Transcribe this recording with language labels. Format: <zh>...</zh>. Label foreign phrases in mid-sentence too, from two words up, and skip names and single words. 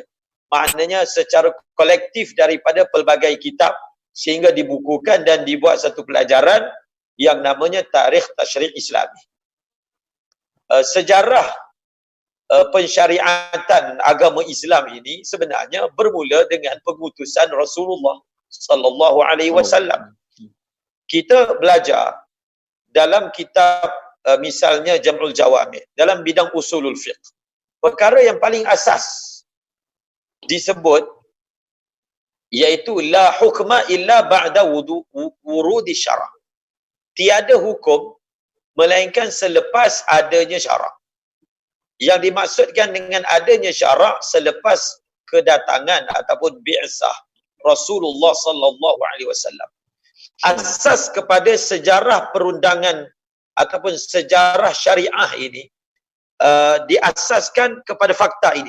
<ms>Maknanya secara kolektif daripada pelbagai kitab, sehingga dibukukan dan dibuat satu pelajaran yang namanya</ms> <ar>تاريخ التشريع الإسلامي.</ar> <ms>Sejarah pensyariatan agama Islam ini sebenarnya bermula dengan pengutusan Rasulullah</ms> <ar>صلى الله عليه وسلم.</ar> <ms>Kita belajar dalam kitab misalnya Jam'ul Jawami' dalam bidang</ms> <ar>أصول الفقه.</ar> <ms>Perkara yang paling asas disebut iaitu</ms> <ar>لا حكم إلا بعد ورود الشرع'.</ar> <ms>Tiada hukum melainkan selepas adanya syarak. Yang dimaksudkan dengan adanya syarak selepas kedatangan ataupun bi'sah Rasulullah</ms> <ar>صلى الله عليه وسلم.</ar> <ms>Asas kepada sejarah perundangan ataupun sejarah syariah ini diasaskan kepada fakta ini.</ms>